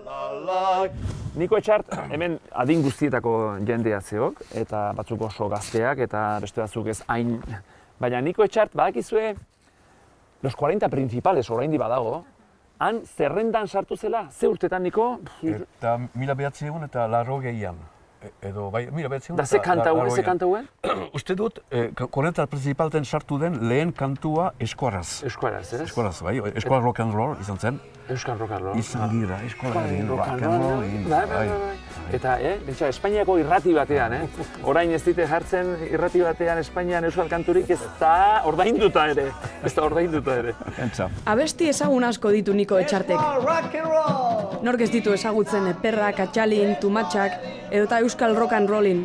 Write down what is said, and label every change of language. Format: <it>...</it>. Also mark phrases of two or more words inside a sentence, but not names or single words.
<eu>Niko Etxart, hemen adin guztietako jendea zeok, eta batzuk oso gazteak, eta beste batzuk ez hain Baina Niko Etxart, badakizue, los 40 principales oraindi badago, han zerrendan sartu zela, ze urtetan, Niko? Eta 1900 eta 80an. Edo, bai, 1900 da ze kanta huen? Uste dut, 40 principalten sartu den lehen kantua eskuaraz. Eskuaraz, ez? Eskuaraz, bai, eskuar</eu> <en>rock and roll</en> <eu>izan zen. Euskal</eu> <en>rock and roll.</en> <eu>Izan gira, eskuararen</eu> <en>rock and roll.</en> <eu>Bai. Eta, bintxa, Espainiako irrati batean, orain ez dite jartzen irrati batean Espainian euskal kanturik ez da ordainduta ere. Entza. Abesti ezagun asko ditu Niko Etxartek. Nork ez ditu ezagutzen perrak, atxalin, tumatxak, edota euskal rock and rollin.</eu>